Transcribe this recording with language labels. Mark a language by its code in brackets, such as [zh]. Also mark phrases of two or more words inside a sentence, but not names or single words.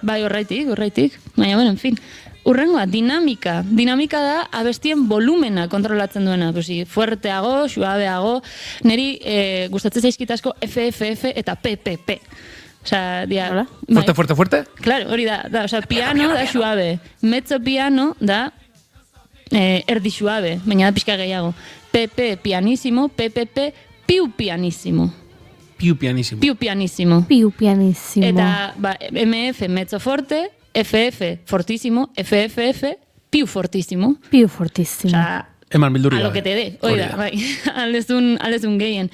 [eu] Bai, horreitik. Baina, bueno, [es] en fin. [eu] Urrengoa, dinamika. Dinamika da abestien volumena kontrolatzen duena. Fuerteago, suabeago. Neri gustatzen zaizkit asko FFF eta PPP. Fuerte? Claro, hori da. Piano da suabe. [it] Mezzo piano [eu] da erdi suabe. Baina da pixka gehiago. [it] PP pianissimo, PPP piu pianissimo. Piu pianissimo. [eu] Eta MF [it] mezzo forte, [eu] FF fortissimo, FFF [it] piu fortissimo. [eu] Eman bildurri. [es] A lo que te dé, [eu] oida, bai, aldezun gehien.